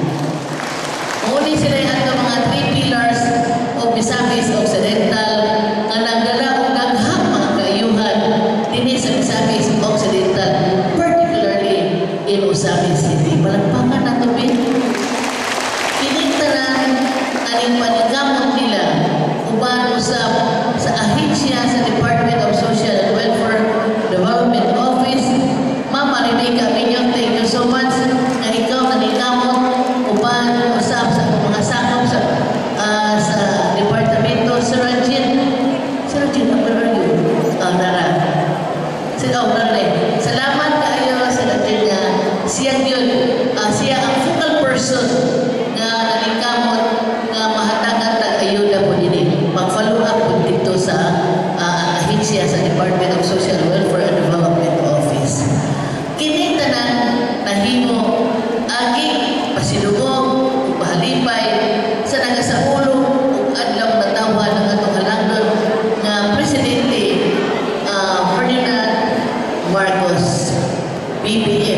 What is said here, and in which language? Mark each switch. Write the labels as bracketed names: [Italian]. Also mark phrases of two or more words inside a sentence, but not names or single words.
[Cebuano] Muli sila yung atong mga [English] 3 pillars of Misamis Occidental [Cebuano] nga nagdala og daghang mga kaayuhan dinhi sa Misamis Occidental, [English] particularly in Misamis City. [Cebuano] Palagpakan nato bin. Kining tanan aning panigamot nila uban usab sa ahensya sa Department of Social and Welfare Development Office. Ma'am Marinica Pinyong, [English] thank you so much [Cebuano] na ikaw nanigamot uban usab sa mga sakop sa departamento. [English] Sir Rajin, where are you? [Cebuano] Nara. Salamat kayo sa Rajin nga siya yun, siya ang [English] focal person [Cebuano] nga nanigamot nga mahatagan tag-ayuda po din. Mag-follow up po dito sa ahensya sa Department of Social Welfare and Development Office. Kini tanan nahimo agi pasidugong ug pahalipay sa nagasapulo ug adlaw natawhan ang atong halangdon nga Presidente Ferdinand Marcos BBM.